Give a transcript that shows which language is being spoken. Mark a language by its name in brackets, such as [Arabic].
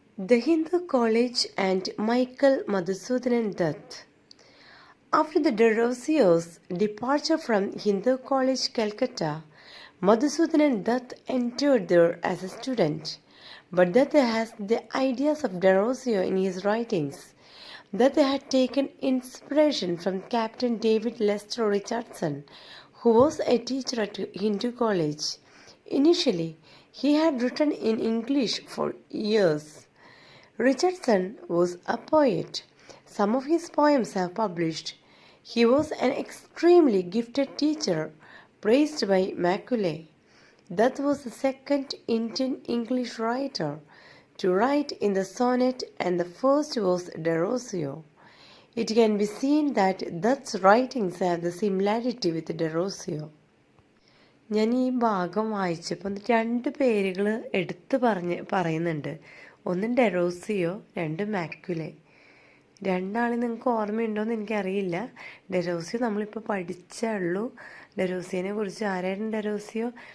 [English] The Hindu College and Michael Madhusudanan Dutt. After the Derosio's departure from Hindu College, Calcutta, Madhusudanan Dutt entered there as a student. But Dutt has the ideas of Derosio in his writings. Dutt had taken inspiration from Captain David Lester Richardson, who was a teacher at Hindu College. Initially, he had written in English for years. Richardson was a poet. Some of his poems have published. He was an extremely gifted teacher, praised by Macaulay. Dutt was the second Indian English writer to write in the sonnet, and the first was Derosio. It can be seen that Dutt's writings have the similarity with Derosio. [Malayalam] ഞാൻ ഈ ഭാഗം വായിച്ചപ്പോൾ 2 പേരുകൾ എടുത്ത് പറയുന്നുണ്ട്. ഒന്ന് ഡെറോസിയോ, 2 മാക്കുലെ. 2 ആളെ നിങ്ങൾക്ക് ഓർമ്മയുണ്ടോയെന്ന് എനിക്കറിയില്ല. ഡെറോസിയോ നമ്മളിപ്പോൾ പഠിച്ചേ ഉള്ളൂ. ഡെറോസിയോനെ കുറിച്ച് ആരായിരുന്നു ഡെറോസിയോ?